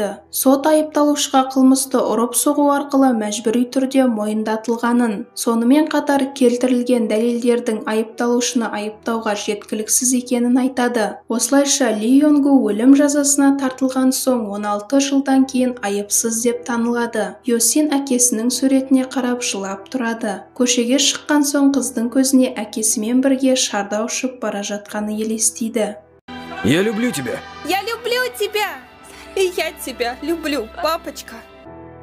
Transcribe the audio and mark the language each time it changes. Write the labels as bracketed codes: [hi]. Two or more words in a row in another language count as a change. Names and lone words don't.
[kk] Сот айыпталушыға қылмысты ұрып-соғу арқылы мәжбүри түрде мойындатылғанын, сонымен қатар келтірілген дәлелдердің айыпталушыны айыптауға жеткіліксіз екенін айтады. Осылайша Ли Йонгу өлім жазасына тартылған соң 16 жылдан кейін айыпсыз деп танылады. Юсин әкесінің суретіне қарап жылап тұрады. Көшеге шыққан соң қыздың көзіне әкесімен бірге шарда ұшып бара жатқаны елестейді. [ru] Я люблю тебя. Я люблю тебя. И я тебя люблю, папочка.